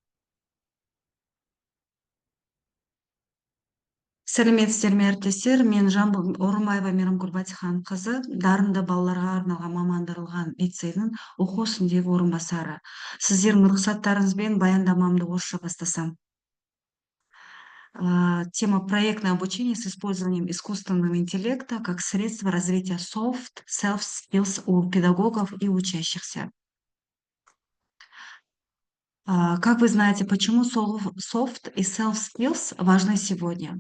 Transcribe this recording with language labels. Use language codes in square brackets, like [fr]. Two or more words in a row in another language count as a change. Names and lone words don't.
[kk] Сәлеметсіздер ме әріптестер, мен Жамбыл Орынбаева Мейрамгүл Батиханқызы, дарынды балаларға арналған мамандырылған лицейдің оқу ісіндегі орынбасары. Сіздердің рұқсаттарыңызбен баяндамамды орысша бастасам. [ru] Тема проектное обучение с использованием искусственного интеллекта как средство развития [en] soft self-skills [ru] у педагогов и учащихся. Как вы знаете, почему soft и self-skills важны сегодня?